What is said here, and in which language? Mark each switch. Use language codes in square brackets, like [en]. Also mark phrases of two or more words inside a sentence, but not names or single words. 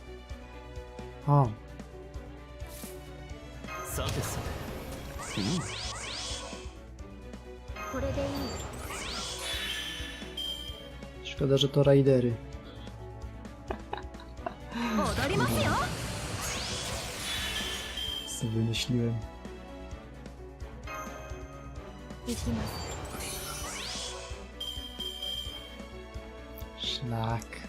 [ja] Oh. さてさて、これでいい。 [pl] Szkoda, że to rajdery. [ja] 踊りますよ。 [pl] Co wymyśliłem. [ja] 行きます。 [pl] Szlak.